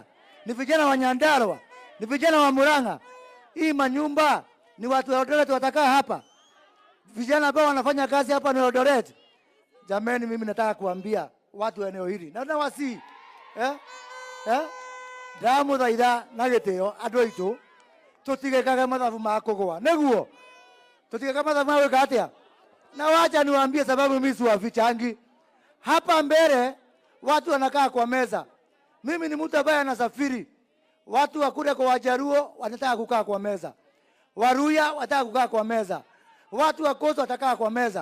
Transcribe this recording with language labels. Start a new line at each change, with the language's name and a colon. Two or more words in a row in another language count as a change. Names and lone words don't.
Swahili: Ni vijana wa Nyandarua? Ni vijana wa Murang'a? Hii manyumba ni watu wa Eldoret watakaa hapa? Vijana ambao wanafanya kazi hapa ni Eldoret? Jameni, mimi nataka kuambia watu wa eneo hili na wasi damu
Kikuyu: thaitha na gitio andu aitu tutigekaga mathabu ma kugwa neguo tutigekaga mathabu ma gwika atia.
Swahili: Na wacha niwaambie sababu mimi si wafichangi hapa mbele. Watu wanakaa kwa meza. Mimi ni mtu ambaye anasafiri. Watu wa kule kwa Wajaruo wanataka kukaa kwa meza, Waruya wataka kukaa kwa meza, watu wa Coast watakaa kwa meza.